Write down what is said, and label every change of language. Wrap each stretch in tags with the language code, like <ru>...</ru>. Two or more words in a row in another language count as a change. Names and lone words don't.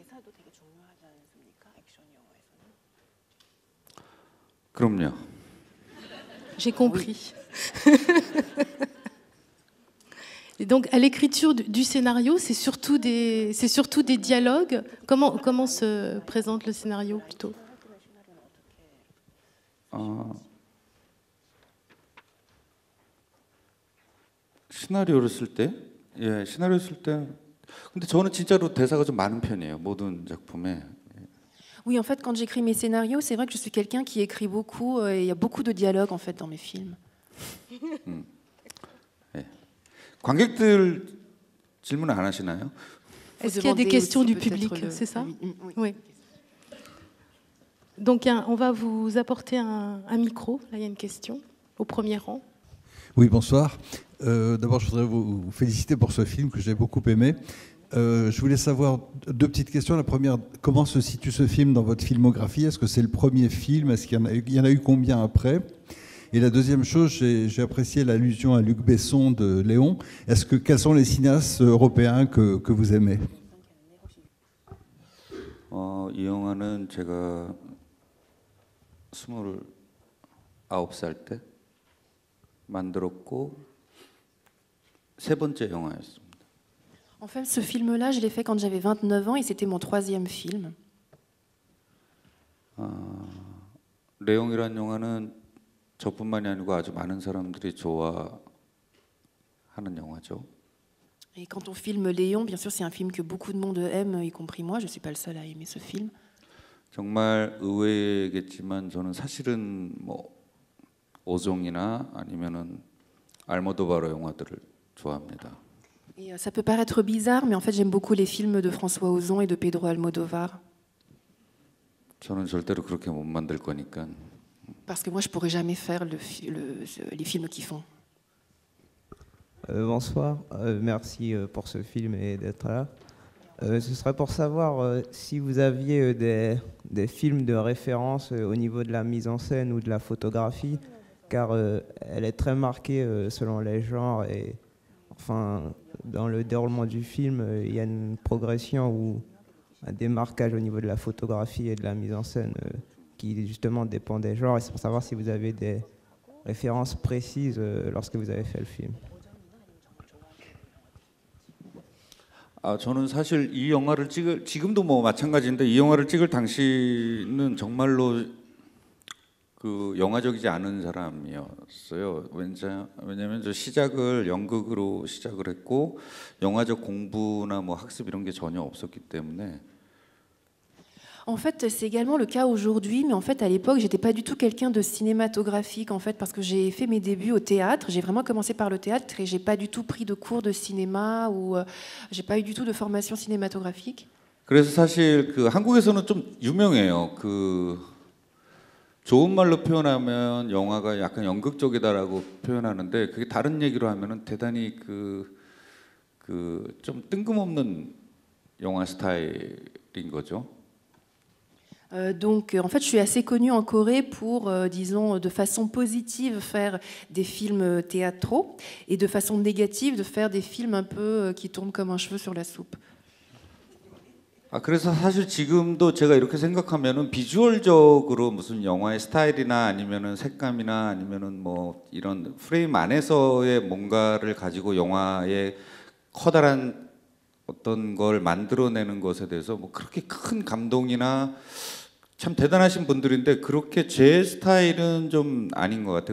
<ko>그럼요.</ko> <fr>J'ai compris. Et donc à l'écriture du scénario, c'est surtout des dialogues. Comment se présente le scénario plutôt?</fr> <ko>시나리오를 쓸 때, 시나리오 쓸 때. 근데 저는 진짜로 대사가 좀 많은 편이에요. 모든 작품에.</ko> <fr>Oui, en fait, quand j'écris mes scénarios, c'est vrai que je suis quelqu'un qui écrit beaucoup et il y a beaucoup de dialogues en fait dans mes films.</fr> <ko>네. 관객들 질문 안 하시나요?</ko> <fr>Est-ce qu'il y a des questions du public, c'est ça? Oui. Donc on va vous apporter un micro. Là, il y a une question au premier rang. Oui, bonsoir. D'abord, je voudrais vous féliciter pour ce film que j'ai beaucoup aimé. Je voulais savoir deux petites questions. La première, comment se situe ce film dans votre filmographie? Est-ce que c'est le premier film? Est-ce qu'il y en a eu combien après? Et la deuxième chose, j'ai apprécié l'allusion à Luc Besson de Léon. Quels sont les cinéastes européens que vous aimez?</fr> <ko>이 영화는 제가 29살 때 만들었고 세 번째 영화였습니다.</ko> <fr>En fait, ce film-là, je l'ai fait quand j'avais 29 ans et c'était mon 3e film.</fr> <ko>레옹이라는 영화는 저뿐만이 아니고 아주 많은 사람들이 좋아하는 영화죠.</ko> <fr>Et quand on filme Léon, bien sûr, c'est un film que beaucoup de monde aime, y compris moi. Je ne suis pas le seul à aimer ce film.</fr> <ko>정말 의외겠지만 저는 사실은 뭐 오종이나 아니면은 알모도바로 영화들을 좋아합니다.</ko> <fr>Et ça peut paraître bizarre, mais en fait, j'aime beaucoup les films de François Ozon et de Pedro Almodóvar.</fr> <ko>저는 절대로 그렇게 못 만들 거니까.</ko> <fr>Parce que moi, je pourrais jamais faire les films qu'ils font. Bonsoir, merci pour ce film et d'être là. Ce serait pour savoir si vous aviez des films de référence au niveau de la mise en scène ou de la photographie, car elle est très marquée selon les genres et enfin dans le déroulement du film, il y a une progression ou un démarquage au niveau de la photographie et de la mise en scène qui justement dépend des genres. Et c'est pour savoir si vous avez des références précises lorsque vous avez fait le film.</fr> <ko>저는 사실 이 영화를 지금도 뭐 마찬가지인데 이 영화를 찍을 당시는 정말로 그 영화적이지 않은 사람이었어요. 왜냐하면 저 시작을 연극으로 시작을 했고 영화적 공부나 뭐 학습 이런 게 전혀 없었기 때문에.</ko> <fr>En fait, c'est également le cas aujourd'hui, mais en fait, à l'époque, j'étais pas du tout quelqu'un de cinématographique, en fait, parce que j'ai fait mes débuts au théâtre. J'ai vraiment commencé par le théâtre et j'ai pas du tout pris de cours de cinéma ou j'ai pas eu du tout de formation cinématographique.</fr> <ko>그래서 사실 그 한국에서는 좀 유명해요. 그 좋은 말로 표현하면 영화가 약간 연극적이다라고 표현하는데 그게 다른 얘기로 하면은 대단히 그 좀 뜬금없는 영화 스타일인 거죠.</ko> <fr>Donc, en fait, je suis assez connue en Corée pour, disons, de façon positive, faire des films théâtraux et de façon négative, de faire des films un peu qui tournent comme un cheveu sur la soupe.</fr> <ko>그래서 사실 지금도 제가 이렇게 생각하면은 비주얼적으로 무슨 영화의 스타일이나 아니면은 색감이나 아니면은 뭐 이런 프레임 안에서의 뭔가를 가지고 영화의 커다란 어떤 걸 만들어내는 것에 대해서 뭐 그렇게 큰 감동이나 참 대단하신 분들인데 그렇게 제 스타일은 좀 아닌 것 같아요.</ko>